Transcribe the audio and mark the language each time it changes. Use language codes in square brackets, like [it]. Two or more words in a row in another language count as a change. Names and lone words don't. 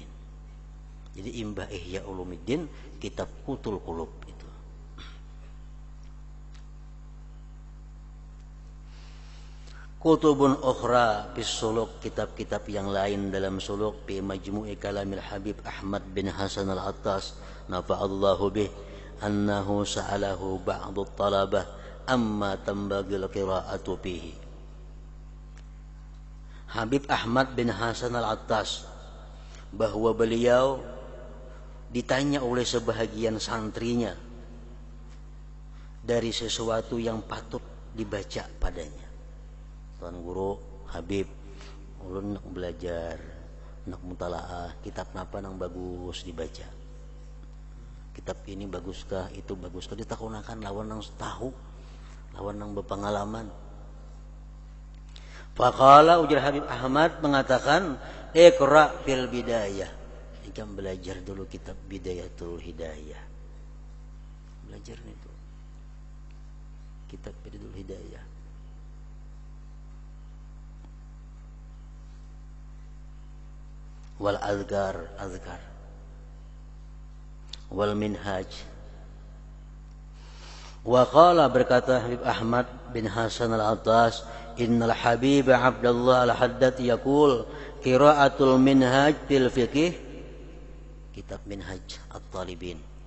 [bjn] Jadi imbah Ihya Ulumiddin kitab Qutul Qulub itu. [ar] كتب أخرى بالسلوك, [id] kitab-kitab yang lain dalam suluk, [ar] في مجموع كلام Habib Ahmad bin Hasan al-Attas نفع الله به, أنه سأله بعض الطلبة عما ينبغي القراءة فيه. [id] Habib Ahmad bin Hasan al-Attas, bahwa beliau ditanya oleh sebahagian santrinya dari sesuatu yang patut dibaca padanya. [bjn] Tuan Guru, Habib, ulun nak belajar, nak mutalaah, kitab napa nang bagus dibaca? Kitab ini baguskah, itu baguskah? Ditakunakan lawan nang tahu, lawan nang berpengalaman. [ar] فقال, [bjn] ujar Habib Ahmad mengatakan, [ar] اقرأ في البداية. [bjn] Ikam belajar dulu kitab Bidayatul Hidayah. Belajar itu. Kitab Bidayatul Hidayah. [ar] والأذكار، أذكار. والمنهاج. وقال, berkata Habib Ahmad bin Hasan al-Attas, innal Habib Abdullah al-Haddad يقول قراءة المنهاج في الفقه, kitab Minhaj at-Talibin,